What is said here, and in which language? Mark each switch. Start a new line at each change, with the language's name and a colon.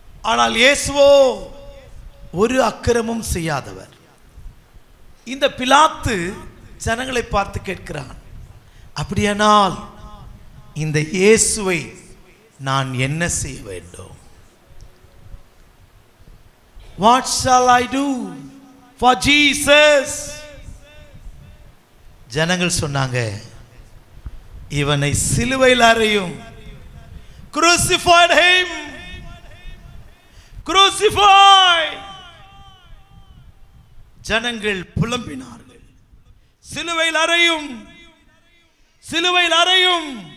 Tamil: ஆனால் இயேசுவோ ஒரு அக்கிரமும் செய்யாதவர். இந்த பிலாத்து ஜனங்களை பார்த்து கேட்கிறான், அப்படியானால் இந்த இயேசுவை நான் என்ன செய்ய வேண்டும்?
English: What shall I do for Jesus?
Tamil: ஜனங்கள் சொன்னாங்க, இவனை சிலுவையில் அறையும்.
English: Crucified him. Crucify.
Tamil: ஜனங்கள் புலம்பினார்கள், சிலுவையில் அறையும், சிலுவையில் அறையும்.